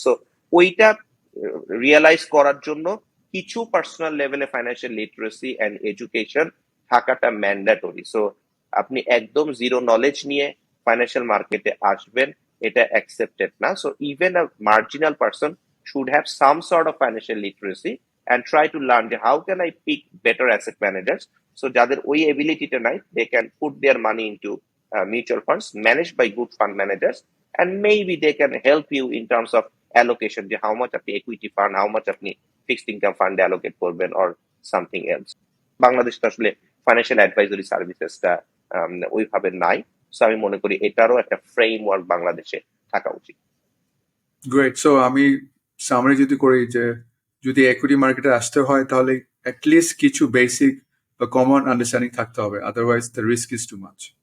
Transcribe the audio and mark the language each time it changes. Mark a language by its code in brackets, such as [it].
[bn] So ওইটা realise করার জন্য কিছু পার্সোনাল লেভেলে ফাইন্যান্সিয়াল লিটারেসি অ্যান্ড এডুকেশন থাকাটা ম্যান্ডেটরি। সো আপনি একদম জিরো নলেজ নিয়ে ফাইন্যান্সিয়াল মার্কেটে আসবেন, এটা অ্যাকসেপ্টেড না। [en] So even a marginal person should have some sort of financial literacy and try to learn how can I pick better asset managers. So [bn] যাদের ওই এবিলিটিটা নাই, [en] they can put their money into mutual funds managed by good fund managers, and maybe they can help you in terms of allocation, যে how much আপনি equity fund, how much আপনি fixed income fund allocate করবেন or something else. [bn] বাংলাদেশে তো আসলে financial advisory সার্ভিসেসটা ওইভাবে নাই, so আমি মনে করি এটারও একটা ফ্রেমওয়ার্ক বাংলাদেশে থাকা উচিত। [en] Great. [bn] সো আমি সামারি যদি করি যে যদি ইকুইটি মার্কেটে আসতে হয় তাহলে অ্যাটলিস্ট কিছু বেসিক বা কমন আন্ডারস্ট্যান্ডিং থাকতে হবে, [en] Otherwise the risk is too much.